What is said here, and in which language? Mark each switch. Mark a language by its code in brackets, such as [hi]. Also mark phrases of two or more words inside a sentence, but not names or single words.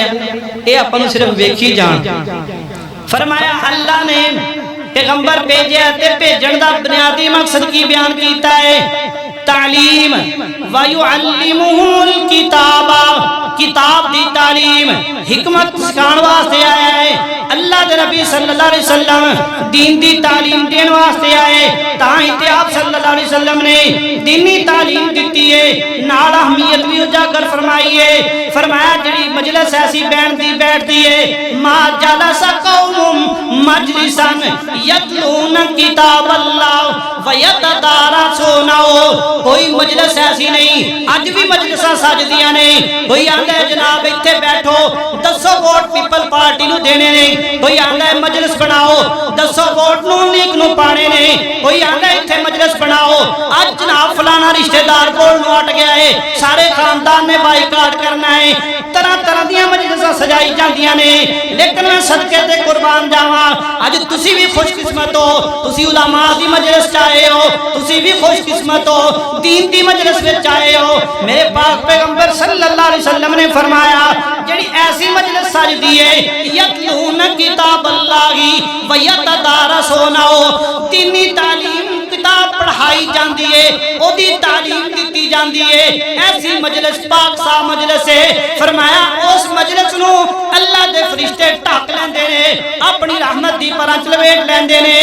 [pa] یے آپاں نوں صرف ویکھی جان۔ فرمایا اللہ نے پیغمبر بھیجے تے بھیجن دا بنیادی مقصد کی بیان کیتا ہے تعلیم. [ar] ويعلمهم الكتاب, [pa] کتاب دی تعلیم حکمت سکھانے واسطے آیا ہے. اللہ دے نبی [ar] صلى الله عليه وسلم [pa] دین دی تعلیم دینے واسطے آئے، تاں تے آپ [ar] صلى الله عليه وسلم [pa] نے دینی تعلیم دی ہے، نال اہمیت بھی اجاگر فرمائی ہے. فرمایا جیہڑی مجلس ایسی بیٹھتی ہے [ar] ما جلس قوم مجلسا يتلون كتاب الله و يتدارسونه, [pa] کوئی مجلس ایسی نہیں. اج بھی مجلساں سجدیاں نے، کوئی آندا ہے جناب ایتھے بیٹھو 10 ووٹ پیپل پارٹی نوں دینے نے، کوئی آندا ہے مجلس بناؤ 10 ووٹ نون لیگ نوں پانے نے، کوئی آندا ہے ایتھے مجلس بناؤ اج جناب فلانا رشتہ دار کول نوں اٹ گیا ہے سارے خاندان نے بائیکاٹ کرنا ہے. طرح طرح دی مجلساں سجائی جاندیاں نے۔ لیکن میں صدقے تے قربان جاواں اج تسی بھی خوش قسمت ہو، تسی علماء دی مجلس چ آئے ہو، تسی بھی خوش قسمت ہو دین دی مجلس وچ آئے ہو. میرے پاک پیغمبر [ar] صلى الله عليه وسلم [pa] نے فرمایا جیہڑی ایسی مجلس سجدی ہے [ar] يتلون كتاب الله و يتدارسونه, [pa] دینی تعلیم کتاب پڑھائی جاتی ہے، اودی تعلیم دی جاتی ہے. ایسی مجلس پاک سا مجلس ہے۔ فرمایا اس مجلس نوں اللہ دے فرشتے ڈھک لیندے نے، اپنی رحمت دی پراں چ لپیٹ لیندے نے.